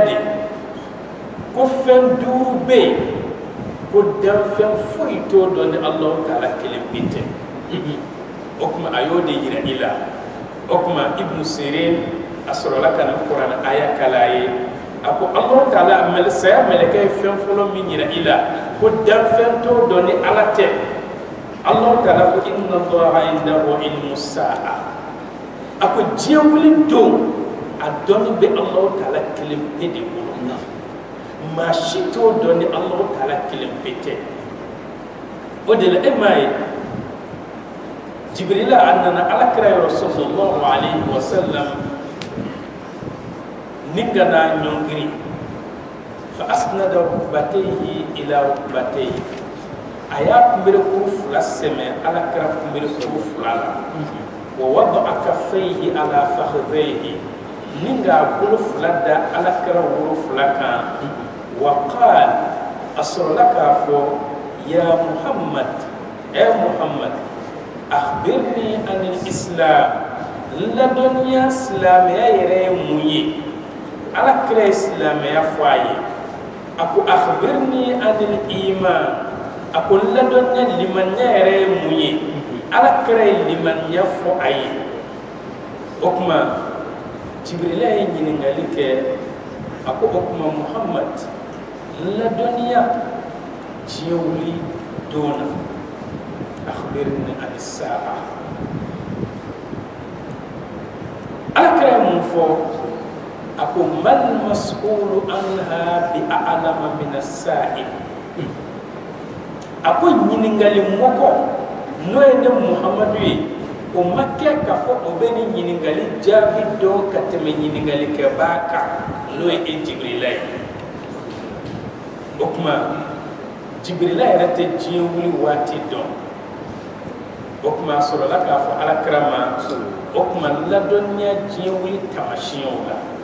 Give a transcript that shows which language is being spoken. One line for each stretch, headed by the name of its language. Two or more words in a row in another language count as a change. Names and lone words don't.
Bambara: de ko fɛn duuru bɛ yen ko danfɛn foyi t'o dɔn ni Alahu taala kelen pe tɛ o tuma a y'o de yira i la o tuma Ibnu Sirin a sɔrɔla ka nin kuranɛ aya kala a ye a ko Alahu taala saya mɛlɛkɛ ye fɛn fɔlɔ min yira i la ko danfɛn t'o dɔn ni ala tɛ Alahu taala ko
Arabic: إن الله عنده علم الساعة
Bambara: a ko diɲɛ wuli don a dɔnni bɛ Alahu taala kelen pe de bolo maa si t'o dɔn ni Alahu taala kelen pe tɛ o de la e m'a ye Jibrila a nana alakira yɔrɔ
Arabic: صلى الله عليه وسلم
Bambara: ni ka n'a ɲɔngiri
Arabic: فأسند ركبتيه إلى ركبتيه
Bambara: a y'a kunberekuru fila sɛmɛ alakira kunberekuru fila la
Arabic: ووضع كفيه على فخذيه
Bambara: ni ka bolo fila da alakira woro fila kan
Arabic: وقال
Bambara: a sɔrɔla k'a fɔ
Arabic: يا محمد محمد أخبرني عن الإسلام
Bambara: ladɔnniya silamɛya yɛrɛ ye mun ye alakira ye silamɛya fɔ a ye a ko
Arabic: أخبرني عن الإيمان
Bambara: a ko ladɔnniya limaniya yɛrɛ ye mun ye alakira ye limaniya fɔ a ye o tuma Jibrila ye ɲininkali kɛ a ko o tuma Muhammad ladɔnniya diɲɛ wuli don na
Arabic: أخبرني عن الساعة
Bambara: alakira ye mun fɔ a ko
Arabic: ما المسؤول عنها بأعلم من السائل
Bambara: a ko ɲininkali mɔgɔ n'o ye ne Muhamadu ye o ma kɛ k'a fɔ o bɛ ni ɲininkali jaabi dɔn ka tɛmɛ ɲininkalikɛbaa kan n'o ye Jibrila ye o tuma Jibrila yɛrɛ tɛ diɲɛ wuli waati dɔn o tuma a sɔrɔla k'a fɔ alakira ma o tuma ladɔnniya diɲɛ wuli taamasiyɛnw la